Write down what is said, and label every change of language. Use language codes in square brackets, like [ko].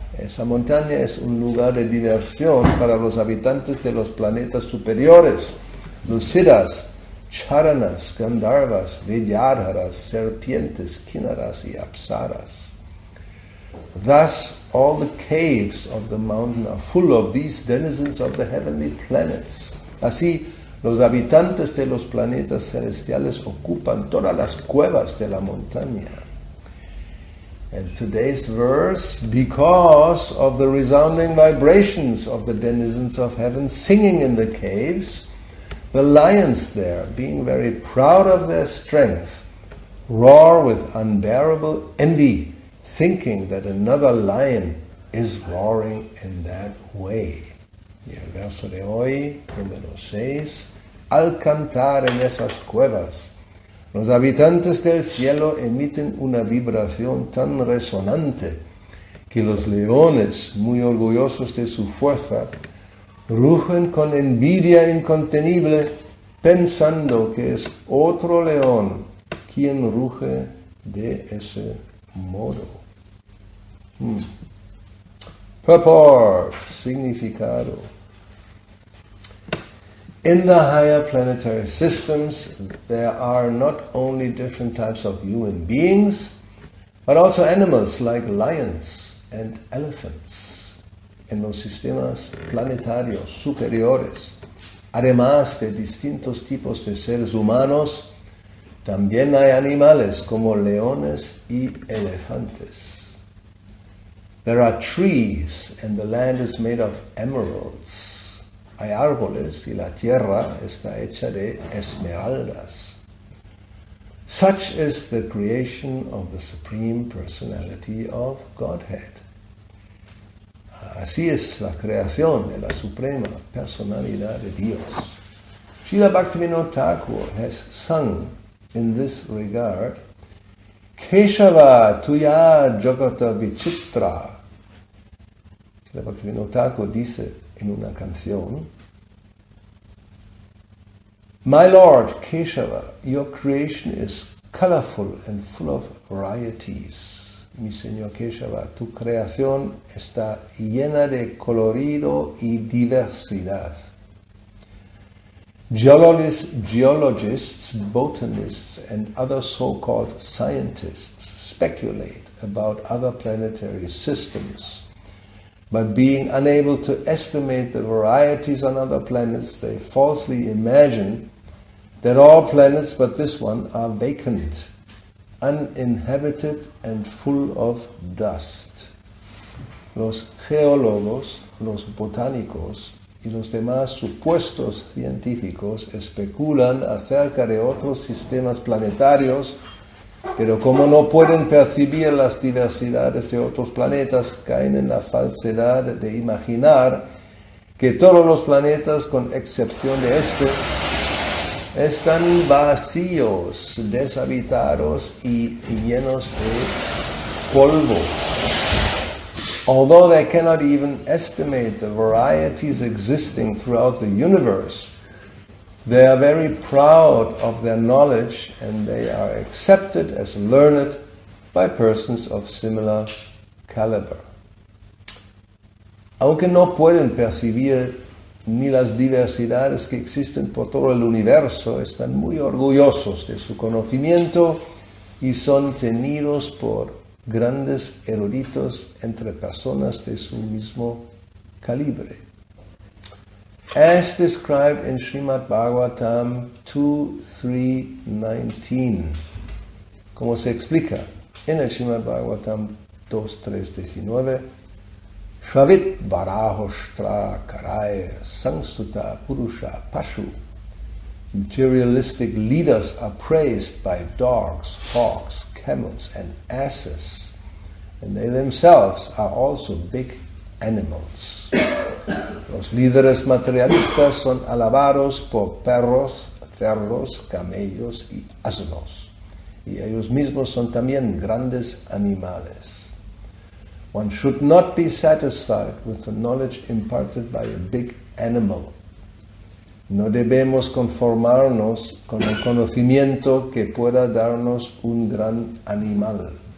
[es] Esa montaña es un lugar de diversión para los habitantes de los planetas superiores, los Siddhas, Charanas, Gandharvas, Vidyadharas, serpientes, Kinnaras y Apsaras. [en] Thus, all the caves of the mountain are full of these denizens of the heavenly planets. [es] Así, los habitantes de los planetas celestiales ocupan todas las cuevas de la montaña. [en] And today's verse, because of the resounding vibrations of the denizens of heaven singing in the caves, the lions there, being very proud of their strength, roar with unbearable envy, thinking that another lion is roaring in that way. [es] Y el verso de hoy, número 6, al cantar en esas cuevas, los habitantes del cielo emiten una vibración tan resonante que los leones, muy orgullosos de su fuerza, rugen con envidia incontenible, pensando que es otro león quien ruge de ese modo. [en] Purport, [es] significado. [en] In the higher planetary systems, there are not only different types of human beings, but also animals like lions and elephants. [es] En los sistemas planetarios superiores, además de distintos tipos de seres humanos, también hay animales como leones y elefantes. [en] There are trees, and the land is made of emeralds. [es] Hay árboles y la tierra está hecha de esmeraldas. [en] Such is the creation of the Supreme Personality of Godhead. [es] Así es la creación de la Suprema Personalidad de Dios. [en] Srila Bhaktivinoda Thakur has sung in this regard, [sa] Keshava tuya jagata vichitra. [es] Srila Bhaktivinoda Thakur dice en una canción, [en] My Lord Keshava, your creation is colorful and full of varieties. [es] Mi Señor Keshava, tu creación está llena de colorido y diversidad. [en] Geologists, botanists, and other so-called scientists speculate about other planetary systems. But being unable to estimate the varieties on other planets, they falsely imagine that all planets but this one are vacant, uninhabited and full of dust. [es] Los geólogos, los botánicos y los demás supuestos científicos especulan acerca de otros sistemas planetarios, pero como no pueden percibir las diversidades de otros planetas, caen en la falsedad de imaginar que todos los planetas, con excepción de este, están vacíos, deshabitados y llenos de polvo. [en] Although they cannot even estimate the varieties existing throughout the universe, they are very proud of their knowledge and they are accepted as learned by persons of similar caliber. [es] Aunque no pueden percibir ni las diversidades que existen por todo el universo, están muy orgullosos de su conocimiento y son tenidos por grandes eruditos entre personas de su mismo calibre. [en] As described in Srimad Bhagavatam 2.3.19, [es] como se explica en el Srimad Bhagavatam 2.3.19, [sa] Shravit Varahoshtra Karaya Sangstuta Purusha Pashu. [en] Materialistic leaders are praised by dogs, hawks, camels and asses, and they themselves are also big animals. [es] Los líderes materialistas son alabados por perros, cerdos, camellos y asnos, y ellos mismos son también grandes animales. [en] One should not be satisfied with the knowledge imparted by a big animal. [es] No debemos conformarnos con el conocimiento que pueda darnos un gran animal.